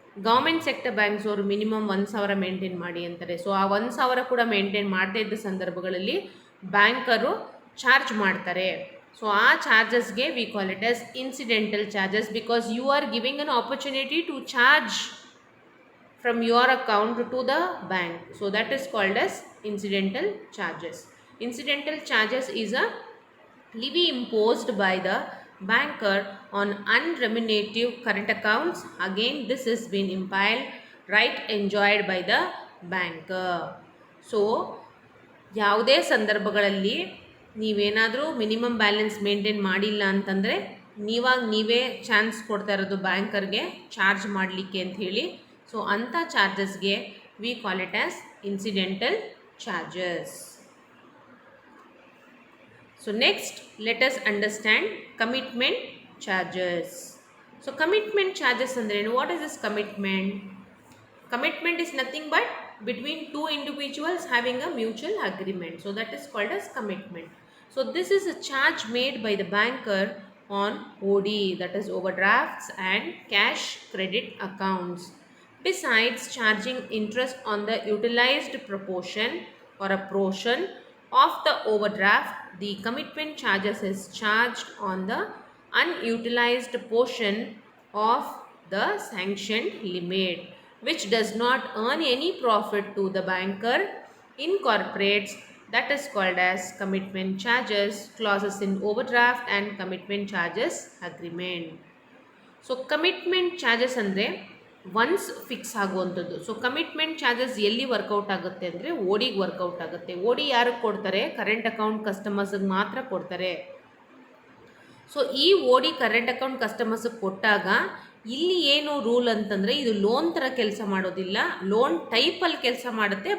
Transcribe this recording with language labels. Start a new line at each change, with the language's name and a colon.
Kannada: Government sector banks ಅವರು minimum 1,000 maintain ಮಾಡಿ ಅಂತಾರೆ. ಸೊ ಆ 1,000 ಕೂಡ ಮೇಂಟೈನ್ ಮಾಡದೇ ಇದ್ದ ಸಂದರ್ಭಗಳಲ್ಲಿ ಬ್ಯಾಂಕರು ಚಾರ್ಜ್ ಮಾಡ್ತಾರೆ.
English: so
Kannada: ಆ ಚಾರ್ಜಸ್ಗೆ
English: We call it as incidental charges because you are giving an opportunity to charge from your account to the bank. So that is called as incidental charges. Incidental charges is a levy imposed by the banker on unremunerative current accounts. Again, this has been implied right enjoyed by the banker.
Kannada: So ಯಾವುದೇ ಸಂದರ್ಭಗಳಲ್ಲಿ ನೀವೇನಾದರೂ minimum balance maintain ಮಾಡಿಲ್ಲ ಅಂತಂದರೆ ನೀವೇ chance ಕೊಡ್ತಾ ಇರೋದು ಬ್ಯಾಂಕರ್ಗೆ charge ಮಾಡಲಿಕ್ಕೆ ಅಂತ ಹೇಳಿ.
English: so
Kannada: ಅಂಥ ಚಾರ್ಜಸ್ಗೆ
English: We call it as incidental charges. So next let us understand commitment charges.
Kannada: So commitment charges ಅಂದರೆ ಏನು?
English: What is this commitment? Commitment is nothing but between two individuals having a mutual agreement. So that is called as commitment. So this is a charge made by the banker on OD, that is overdrafts and cash credit accounts. Besides charging interest on the utilized proportion or a portion of the overdraft, the commitment charges is charged on the unutilized portion of the sanctioned limit, which does not earn any profit to the banker, incorporates, that is called as commitment charges clauses in overdraft and commitment charges agreement.
Kannada: So commitment charges ಅಂದರೆ once fix ಆಗುವಂಥದ್ದು. So commitment charges ಎಲ್ಲಿ workout ಆಗುತ್ತೆ ಅಂದರೆ ಓಡಿಗೆ workout ಆಗುತ್ತೆ. ಓಡಿ ಯಾರಿಗೆ ಕೊಡ್ತಾರೆ? Current account ಕಸ್ಟಮರ್ಸ್ಗೆ ಮಾತ್ರ ಕೊಡ್ತಾರೆ. ಸೊ ಈ ಓಡಿ ಕರೆಂಟ್ ಅಕೌಂಟ್ ಕಸ್ಟಮರ್ಸ್ಗೆ ಕೊಟ್ಟಾಗ ಇಲ್ಲಿ ಏನು ರೂಲ್ ಅಂತಂದರೆ ಇದು ಲೋನ್ ಥರ ಕೆಲಸ ಮಾಡೋದಿಲ್ಲ, ಲೋನ್ ಟೈಪಲ್ಲಿ ಕೆಲಸ ಮಾಡುತ್ತೆ.